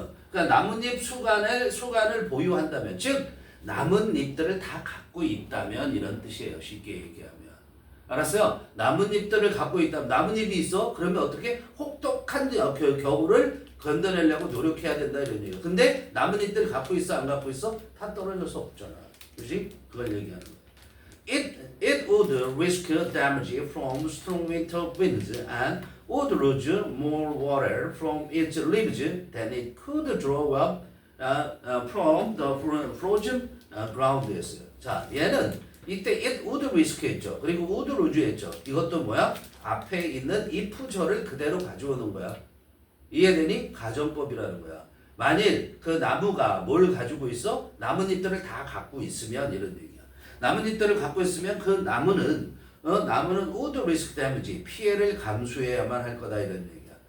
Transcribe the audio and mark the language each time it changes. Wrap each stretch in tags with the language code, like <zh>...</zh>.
<ko>그러니까 나뭇잎 수관을 보유한다면, 즉 나뭇잎들을 다 갖고 있다면 이런 뜻이에요. 쉽게 얘기하면. 알았어요? 나뭇잎들을 갖고 있다면, 나뭇잎이 있어? 그러면 어떻게? 혹독한 겨울을 건져내려고 노력해야 된다 이런 얘기예요. 근데 나뭇잎들을 갖고 있어? 안 갖고 있어? 다 떨어질 수 없잖아. 그지? 그걸 얘기하는 거야.</ko> <en>It would risk damage from strong winter winds and would lose more water from its leaves than it could draw up from the frozen ground.</en> <ko>자, 얘는 이때</ko> <en>it would risk</en> <ko>했죠. 그리고</ko> <en>would lose</en> <ko>했죠. 이것도 뭐야? 앞에 있는 if절을 그대로 가져오는 거야. 이해되니? 가정법이라는 거야. 만일 그 나무가 뭘 가지고 있어? 나뭇잎들을 다 갖고 있으면 이런 얘기야. 나뭇잎들을 갖고 있으면 그 나무는</ko> <en>would risk damage,</en> <ko>피해를 감수해야만 할 거다 이런 얘기야.</ko>